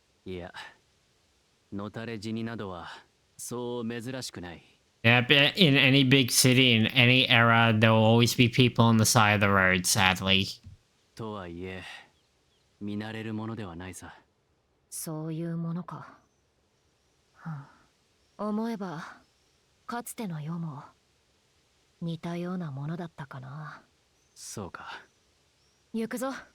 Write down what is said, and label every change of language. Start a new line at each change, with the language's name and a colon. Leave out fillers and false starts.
Japanese: いや、のたれ死になどはそう珍しくない。
English: Yeah, but in any big city, in any era, there will always be people on the side of the road, sadly.
Japanese: とはいえ、見慣れるものではないさ。そういうものか。思えば、かつての世も似たようなものだったかな。そうか。行くぞ。